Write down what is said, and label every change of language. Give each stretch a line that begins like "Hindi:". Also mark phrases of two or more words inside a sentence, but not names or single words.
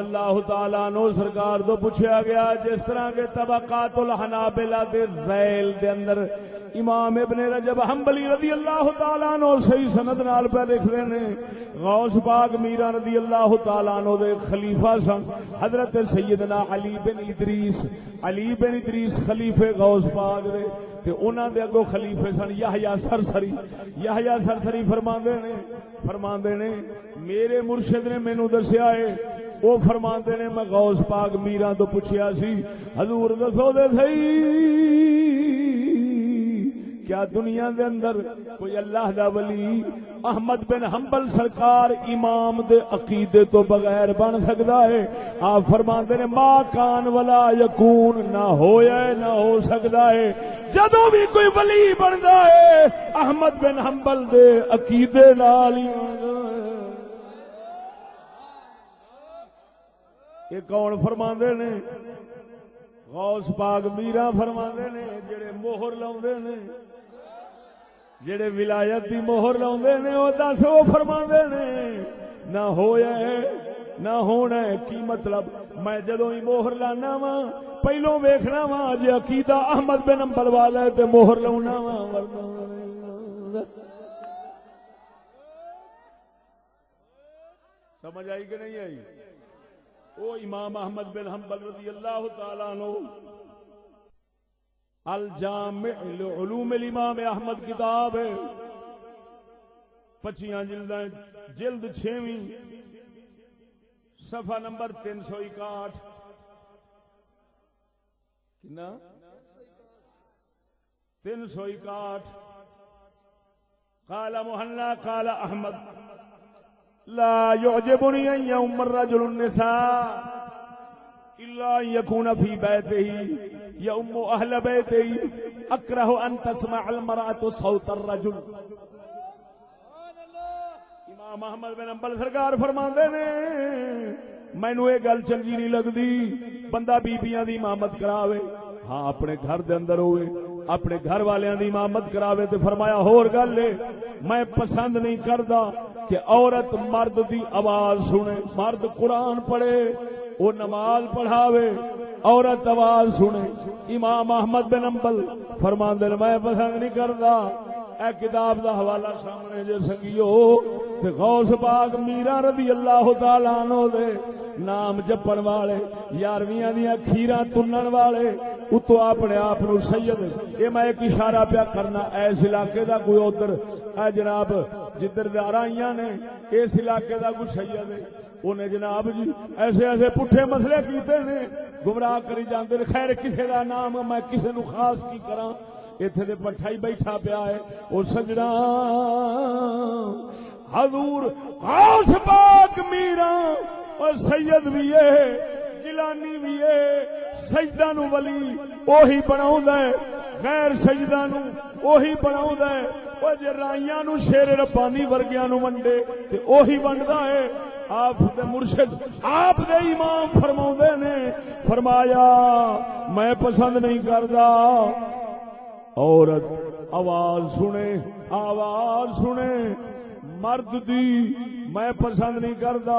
Arabic: اللہ تعالیٰ عنہ
Punjabi: سرکار تو پوچھا گیا جس طرح کے طبقات الحنابلہ دے ذیل دے اندر امام ابن رجب حنبلی
Arabic: رضی اللہ تعالیٰ عنہ
Punjabi: صحیح سند نال پہ لکھ رہے نے غوث پاک میرا
Arabic: رضی اللہ تعالیٰ عنہ
Punjabi: دے خلیفہ سن حضرت سیدنا علی بن ادریس خلیفے غوث پاک دے تے انہاں دے اگوں خلیفے سن یحییٰ سرسری فرماندے نے میرے مرشد نے مینوں دسیا ہے وہ فرماندے نے میں غوث پاک میرا تو پوچھیا سی حضور دسو دے صحیح کیا دنیا دے اندر کوئی اللہ دا ولی احمد بن حنبل سرکار امام دے عقیدے تو بغیر بن سکتا ہے؟
Arabic: آپ فرماندے نے ما کان ولا یکون نہ ہویا نہ ہو سکتا ہے.
Punjabi: جدوں بھی کوئی ولی بندا ہے احمد بن حنبل دے عقیدے نال ہی یہ کون فرماندے نے؟ غوث پاک میرا فرماندے نے جڑے مہر لاوندے نے جڑے ولایت دی مہر لاوندے نے او دس او فرماندے نے نہ ہویا ہے نہ ہونا ہے. کی مطلب میں جدوں ہی مہر لانا وا پہلوں ویکھنا وا جے عقیدہ احمد بن حنبل والا ہے تے مہر لاونا وا سمجھ آئی کہ نہیں آئی؟
Urdu: وہ امام احمد بن حنبل
Arabic: رضی اللہ تعالیٰ عنہ
Urdu: الجامع لعلوم الامام احمد کتاب ہے، 25 جلدیں، جلد 6ویں، صفحہ نمبر 361.
Punjabi: کنا 361.
Arabic: قال محلى قال احمد لا يعجبني ان يؤم الرجل النساء الا ان يكون في بيته يؤم اهل بيته اكره ان تسمع المرأة صوت الرجل.
Punjabi: امام احمد بن حنبل سرکار فرماندے نے مینوں یہ گل چنگی نہیں لگدی بندہ بیبییاں دی امامت کراوے، ہاں اپنے گھر دے اندر ہوئے، اپنے گھر والیاں دی امامت کراوے. تے فرمایا ہور گل ہے میں پسند نہیں کردا کہ عورت مرد دی آواز سنے، مرد قرآن پڑھے وہ نماز پڑھاوے، عورت آواز سنے. امام احمد بن حنبل فرماندے نے میں پسند نہیں کردا. اے کتاب دا حوالہ سامنے جے سنگیو تے غوث پاک میرا
Arabic: رضی اللہ تعالیٰ عنہ
Punjabi: دے نام جپن والے، 11ویں دیاں کھیراں تنن والے، اتو اپنے آپ نو سید. یہ میں ایک اشارہ پیا کرنا اس علاقے دا کوئی ادھر اے جناب جدھر دارائیاں نے اس علاقے دا کوئی سید ہے، انہیں جناب جی ایسے ایسے پٹھے مسئلے کیتے نے، گمراہ کری جاندے. خیر کسے دا نام میں کسے نو خاص کی کراں، ایتھے دے پٹھا ہی بیٹھا پیا ہے. او سجنا حضور غوث پاک میرا اور سید بھی ہے، گیلانی بھی ہے. سجدہ نو ولی اوہی بناوندا ہے، غیر سجدہ نو اوہی بناوندا ہے. او جے رائیاں نو شیر ربانی ورگیاں نو ونڈے تے اوہی ونڈدا ہے. آپ دے مرشد آپ دے امام فرماوندے نے فرمایا میں پسند نہیں کردا عورت آواز سنے، آواز سنے مرد دی، میں پسند نہیں کردا.